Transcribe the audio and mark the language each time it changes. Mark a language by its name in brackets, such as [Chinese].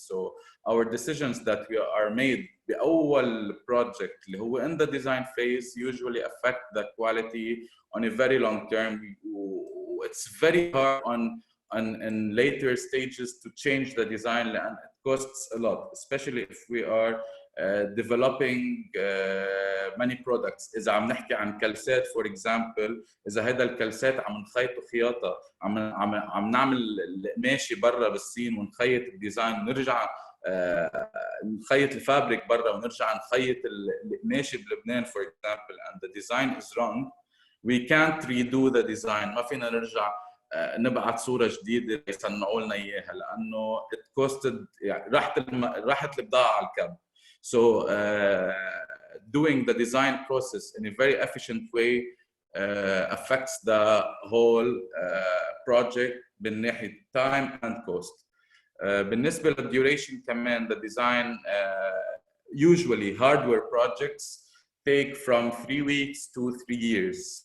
[English] So our decisions that we are made بأول project اللي هو in the design phase usually affect the quality on a very long term. It's very hard in later stages to change the design, and it costs a lot, especially if we are developing many products. [Arabic] إذا عم نحكي عن كلسات for example، إذا هذا الكلسات عم نخيطه خياطة، عم نعمل القماشة برا بالصين ونخيط الديزاين ونرجع نخيط الفابريك برا ونرجع نخيط القماشة بلبنان for example، [English] and the design is wrong, we can't redo the design. [Arabic] ما فينا نرجع نبعث صورة جديدة يصنعوا لنا إياها لأنه [English] it costed [Arabic] يعني راحت البضاعة على الكب. [English] So doing the design process in a very efficient way affects the whole project [Arabic] من ناحية [English] time and cost. [Arabic] بالنسبة للduration كمان, [English] the design usually hardware projects take from 3 weeks to 3 years.